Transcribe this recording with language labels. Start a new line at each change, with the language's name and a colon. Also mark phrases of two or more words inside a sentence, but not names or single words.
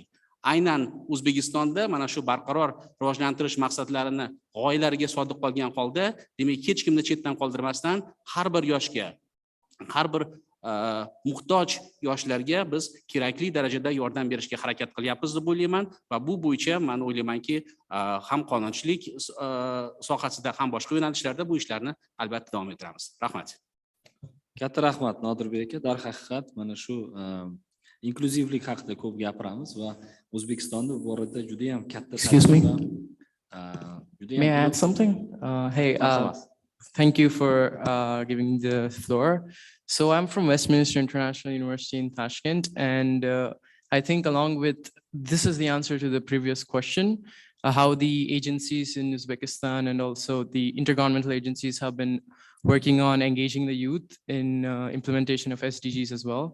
Uzbek: Aynan O'zbekistonda mana shu barqaror rivojlantirish maqsadlarini g'oyalariga sodiq qolgan holda, demak hech kimni chetdan qoldirmasdan har bir yoshga, har bir muhtoj yoshlarga biz kerakli darajada yordam berishga harakat qilyapmiz deb o'ylayman va bu bo'yicha men o'ylaymanki, ham qonunchilik sohasida ham boshqa yo'nalishlarda bu ishlarni albatta davom ettiramiz. Rahmat. Katta rahmat Nodirbek aka. Darhaqiqat mana shu inkluzivlik haqida ko'p gapiramiz va O'zbekistonda bu borada juda ham katta
English: Excuse me. May I add something? Hey, thank you for giving the floor. So I'm from Westminster International University in Tashkent, and I think along with, this is the answer to the previous question, how the agencies in Uzbekistan and also the intergovernmental agencies have been working on engaging the youth in implementation of SDGs as well.